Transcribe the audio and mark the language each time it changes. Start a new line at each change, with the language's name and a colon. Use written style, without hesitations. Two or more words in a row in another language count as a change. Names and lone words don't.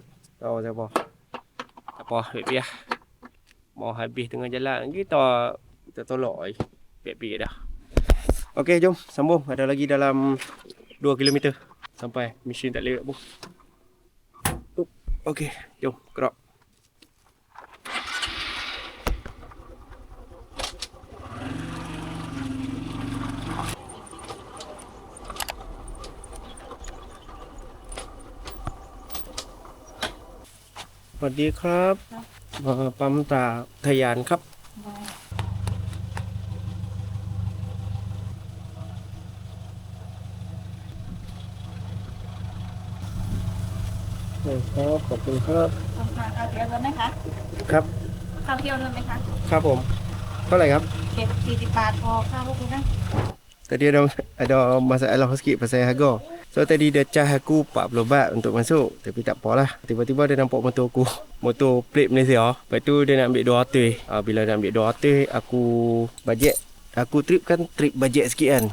Malay: Tahu pasal apa. Tak apa. Baik lah. Mau habis tengah jalan kita tolak lagi. Baik-baik dah. Okey, jom sambung. Ada lagi dalam 2 km sampai mesin tak lewat pun. Okey, jom gerak.
Thai: สวัสดีครับปั๊มตราทะยานครับ ครับขอบคุณครับ ข้าวเที่ยวด้วยไหมคะ ครับ ข้าวเที่ยวด้วยไหมคะ ครับผมเท่าไหร่ครับ เก็บ40 บาทพอข้าวพวกนี้นะ
Malay: Tadi ada masalah sikit pasal harga. So tadi dia charge aku 40 baht untuk masuk. Tapi tak apalah. Tiba-tiba dia nampak motor aku. Motor plate Malaysia. Lepas tu dia nak ambil 200. Bila dia ambil 200, aku bajet. Aku trip kan trip bajet sikit kan.